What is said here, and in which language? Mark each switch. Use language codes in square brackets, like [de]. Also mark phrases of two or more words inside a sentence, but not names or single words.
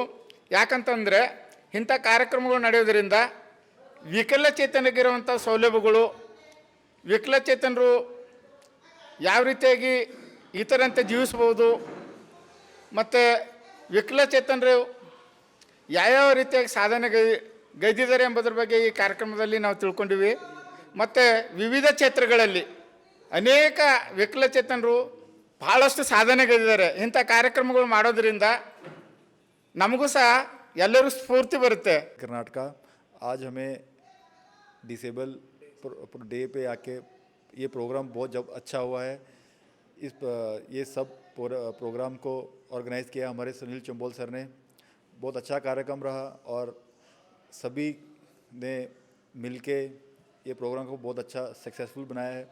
[kn] ಯಾಕಂತಂದರೆ ಇಂಥ ಕಾರ್ಯಕ್ರಮಗಳು ನಡೆಯೋದರಿಂದ ವಿಕಲಚೇತನಗಿರುವಂಥ ಸೌಲಭ್ಯಗಳು, ವಿಕಲಚೇತನರು ಯಾವ ರೀತಿಯಾಗಿ ಇತರಂತೆ ಜೀವಿಸ್ಬೋದು ಮತ್ತು ವಿಕಲಚೇತನರು ಯಾವ್ಯಾವ ರೀತಿಯಾಗಿ ಸಾಧನೆ ಗೈದಿದ್ದಾರೆ ಎಂಬುದರ ಬಗ್ಗೆ ಈ ಕಾರ್ಯಕ್ರಮದಲ್ಲಿ ನಾವು ತಿಳ್ಕೊಂಡಿವಿ। ಮತ್ತು ವಿವಿಧ ಕ್ಷೇತ್ರಗಳಲ್ಲಿ ಅನೇಕ ವಿಕಲಚೇತನರು ಭಾಳಷ್ಟು ಸಾಧನೆ ಗೈದಿದ್ದಾರೆ। ಇಂಥ ಕಾರ್ಯಕ್ರಮಗಳು ಮಾಡೋದರಿಂದ ನಮಗೂ ಸಹ ಎಲ್ಲರೂ ಸ್ಫೂರ್ತಿ ಬರುತ್ತೆ। [hi] कर्नाटका आज हमें [en] disable day [hi] पे आके ये प्रोग्राम बहुत जब अच्छा हुआ है। ये सब प्रोग्राम को ऑर्गेनाइज़ किया हमारे सुनील चंबोल सर ने। बहुत अच्छा कार्यक्रम रहा और सभी ने मिलके ये प्रोग्राम को बहुत अच्छा सक्सेसफुल बनाया है।